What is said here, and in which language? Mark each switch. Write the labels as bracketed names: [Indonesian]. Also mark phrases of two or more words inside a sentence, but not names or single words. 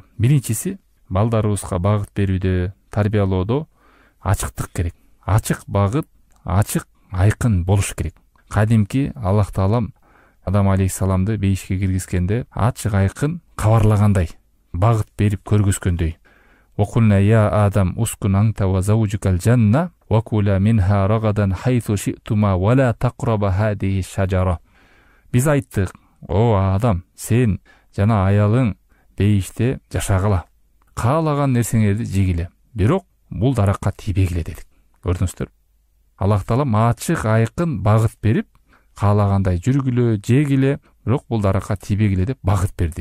[Kyrgyz] Биринчиси, балдарыбызга багыт берүүдө, тарбиялоодо ачыктык керек. Ачык багыт, ачык айкын болуш керек. Кадимки Аллах Таалам Адам алейхиссаламды бейишке киргизгенде ачык айкын кабарлагандай, багыт берип көргөзгөндөй. [Arabic] وقلنا يا آدم اسكن أنت وزوجك الجنة وكلا منها رغدا حيث شئتما ولا تقربا هذه الشجرة. [Kyrgyz] Биз айттык: "О Адам, сен жана аялың бейиште жашагыла. Каалаган нерсеңерди жегиле. Бирок бул даракка тийбегиле" дедик. Көрдүңүздөр? Аллах Таалам ачык айкын багыт берип, каалагандай жүргүлө, жегиле, бирок бул даракка тийбегиле деп багыт берди.